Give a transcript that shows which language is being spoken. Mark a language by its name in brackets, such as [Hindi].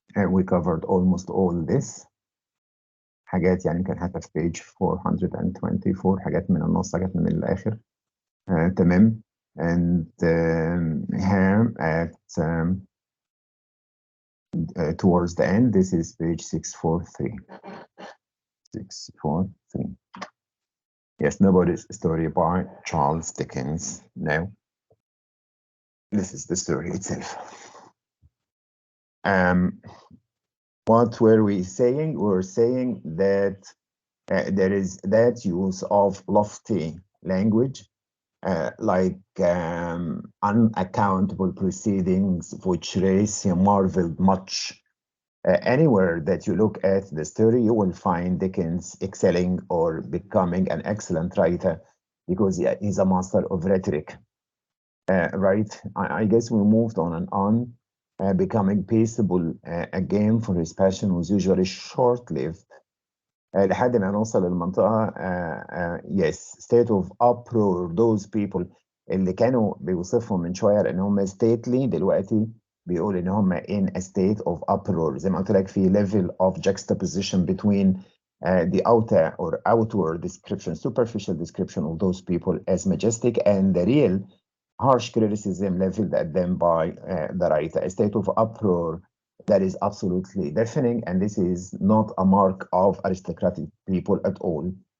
[English] We covered almost all this. [Arabic] حاجات يعني كان حتى في page 424 حاجات من النص حاجات من الآخر. تمام. [English] And here at towards the end, this is page 643. 643. Yes, Nobody's Story by Charles Dickens. Now, this is the story itself. What were we saying? We were saying that there is that use of lofty language, like unaccountable proceedings, which raise marveled much. Anywhere that you look at the story, you will find Dickens excelling or becoming an excellent writer because he's a master of rhetoric. Right? I guess we moved on and on. Becoming peaceable again for his passion was usually short-lived. [Arabic] لحد ما نوصل للمنطقة [English] yes, state of uproar, those people [Arabic] اللي كانوا بيوصفهم من شوية لأن هم stately دلوقتي بيقول إن هم [English] in a state of uproar. [Arabic] زي ما قلت لك في [English] level of juxtaposition between the outer or outward description, superficial description of those people as majestic and the real harsh criticism leveled at them by the writer. A state of uproar that is absolutely deafening, and this is not a mark of aristocratic people at all.